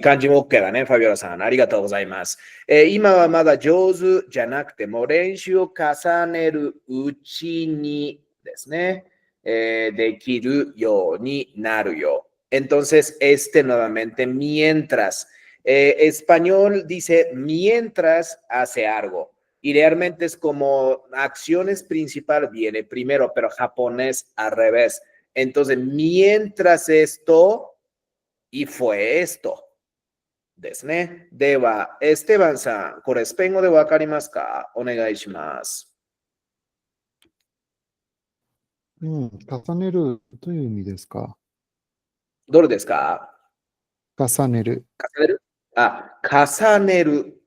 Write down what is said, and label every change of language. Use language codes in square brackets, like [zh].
[ja] 漢字も OK だね、ファビオラさん。ありがとうございます。今はまだ上手じゃなくても練習を重ねるうちにですね、できるようになるよ。 [es] Entonces, nuevamente, mientras. Español dice mientras hace algo. Y realmente es como acciones principal viene primero, pero japonés al revés. Entonces, mientras esto, y fue esto. [ja] ですね。では、エステバンさん、これスペイン語でわかりますか？お願いします。重ねるという意味ですか？どれですか？重ねる。重ねる？あ、重ねる。